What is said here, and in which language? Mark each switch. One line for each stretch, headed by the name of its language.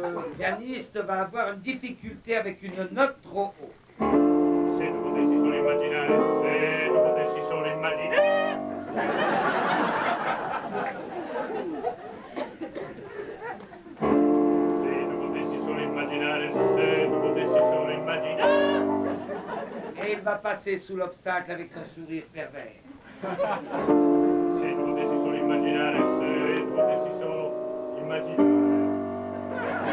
French: Le pianiste va avoir une difficulté avec une note trop haute.
Italian: Se tu potessi solo immaginare, se tu potessi solo immaginare. Se tu potessi solo immaginare, se tu potessi solo immaginare.
French: Et il va passer sous l'obstacle avec son sourire pervers.
Italian: Se tu potessi solo immaginare, se tu potessi solo immaginare.